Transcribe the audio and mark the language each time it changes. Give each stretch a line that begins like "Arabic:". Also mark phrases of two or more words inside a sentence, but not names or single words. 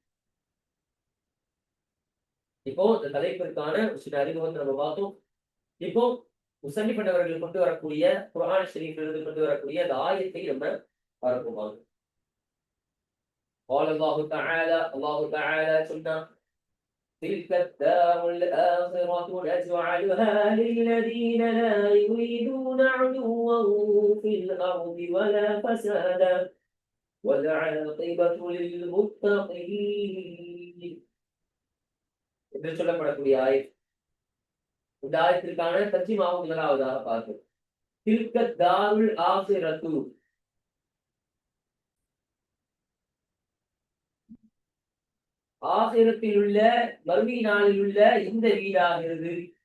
Tamil: இப்போ இந்த தலைப்பிற்கான சில அறிமுகத்தை நம்ம பார்த்தோம். இப்போ முசன்னிப்பட்டவர்கள் கொண்டு வரக்கூடிய குர்ஆன் ஷரீஃபிலிருந்து கொண்டு வரக்கூடிய அந்த ஆயத்தை நம்ம பார்ப்போம்.
Arabic: الله تعالى சொன்னா تلك الدار الآخرة نجعلها للذين لا يريدون علوا في الأرض ولا فسادا والعاقبة للمتقين
Tamil: என்று சொல்லப்படக்கூடிய ஆயத். இந்த ஆயத்திற்கான தர்ஜிமாவும் முதலாவதாக பார்ப்போம்.
Arabic: تلك الدار الآخرة,
Tamil: ஆகிரத்தில் உள்ள மறுமை நாளில் உள்ள இந்த வீடாகிறது.